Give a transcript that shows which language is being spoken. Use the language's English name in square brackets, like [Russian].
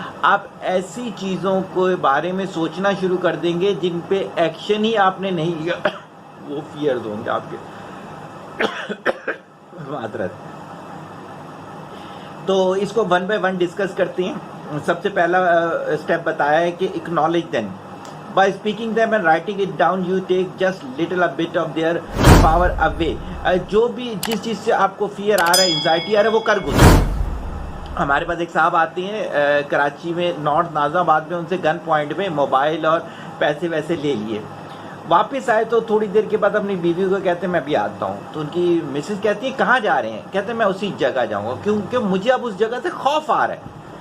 [Urdu] آپ ایسی چیزوں کے بارے میں سوچنا شروع کر دیں گے جن پہ ایکشن ہی آپ نے نہیں لیا، وہ فیئرز ہوں گے آپ کے. معذرت. تو اس کو ون بائی ون ڈسکس کرتے ہیں. سب سے پہلا اسٹیپ بتایا ہے کہ [English] Acknowledge them. By speaking them and writing it down, you take just little a bit of their power away. [Urdu] جو بھی جس چیز سے آپ کو فیئر آ رہا ہے، انزائٹی آ رہا ہے، وہ کر گزرے. ہمارے پاس ایک صاحب آتے ہیں کراچی میں، نارتھ نازم آباد میں، ان سے گن پوائنٹ میں موبائل اور پیسے ویسے لے لیے. واپس آئے تو تھوڑی دیر کے بعد اپنی بیوی کو کہتے ہیں میں بھی آتا ہوں. تو ان کی مسز کہتی ہے کہاں جا رہے ہیں؟ کہتے ہیں میں اسی جگہ جاؤں گا کیونکہ مجھے اب اس جگہ سے خوف آ رہا ہے.